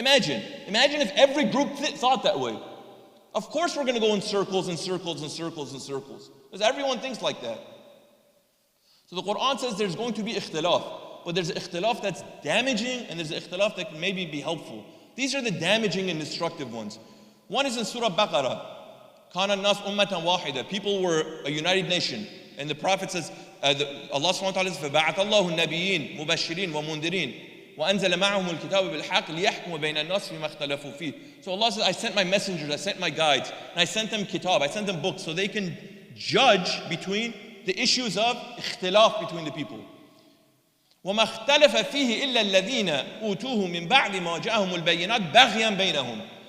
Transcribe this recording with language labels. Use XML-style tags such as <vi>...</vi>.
<en>Imagine if every group thought that way. Of course we're going to go in circles and circles and circles and circles, because everyone thinks like that. So the Quran says there's going to be ikhtilaf, but there's ikhtilaf that's damaging and there's ikhtilaf that can maybe be helpful. These are the damaging and destructive ones. One is in Surah Baqarah.</en> <ar>كَانَ النَّاسُ أُمَّةً وَاحِدًا.</ar> <en>People were a united nation. And the Prophet says, Allah subhanahu wa ta'ala says,</en> <ar>فَبَعَثَ اللَّهُ النَّبِيِّينَ مُبَشِّرِينَ وَمُنذِرِينَ وَأَنزَلَ مَعَهُمُ الْكِتَابَ بِالْحَقِّ لِيَحْكُمَ بَيْنَ النَّاسِ فِيمَا اخْتَلَفُوا فِيهِ.</ar> <en>So Allah says, I sent my messengers, I sent my guides, and I sent them kitab, I sent them books, so they can judge between the issues of ikhtilaf between the people.</en> <ar>وَمَا اخْتَلَفَ فِيهِ إِلَّا الَّذِينَ أُوتُوهُ مِنْ بَعْدِ مَا جَاءَهُمُ الْبَيِّنَاتُ بَغْيًا بَيْنَهُم.</ar>